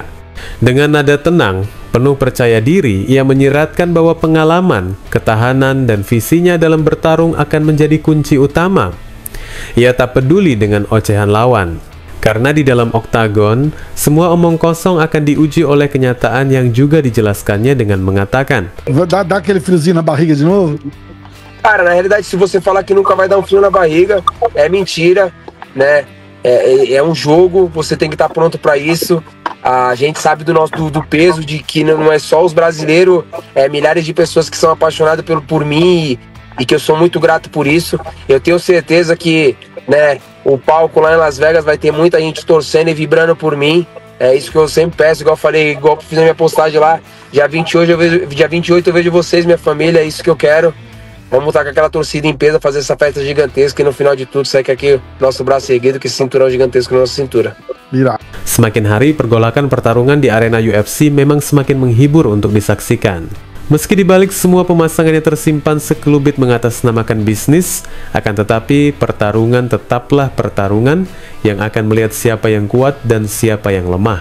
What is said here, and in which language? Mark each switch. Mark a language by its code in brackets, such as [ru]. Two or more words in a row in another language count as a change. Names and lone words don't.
[id] Dengan nada tenang, penuh percaya diri, ia menyiratkan bahwa pengalaman, ketahanan, dan visinya dalam bertarung akan menjadi kunci utama. Ia tak peduli dengan ocehan lawan, karena di dalam oktagon, semua omong kosong akan diuji oleh kenyataan yang juga dijelaskannya dengan mengatakan, [pt] Dá aquele friozinho na barriga de novo? Cara, na realidade, se você falar que nunca vai dar um frio na barriga, é mentira, né? É um jogo, você tem que estar pronto para isso. A gente sabe do peso de que não é só os brasileiros, milhares de pessoas que são apaixonadas por mim e que eu sou muito grato por isso. Eu tenho certeza que, né, o palco lá em Las Vegas vai ter muita gente torcendo e vibrando por mim. É isso que eu sempre peço, igual eu falei, igual eu fiz na minha postagem lá, dia 28 eu vejo vocês, minha família, é isso que eu quero. Vamos estar com aquela torcida em peso, fazer essa festa gigantesca e no final de tudo sai que aqui nosso braço erguido, que esse cinturão gigantesco na nossa cintura. [id] Semakin hari, pergolakan pertarungan di arena UFC memang semakin menghibur untuk disaksikan. Meski dibalik semua pemasangannya tersimpan sekelubit mengatasnamakan bisnis, akan tetapi pertarungan tetaplah pertarungan yang akan melihat siapa yang kuat dan siapa yang lemah.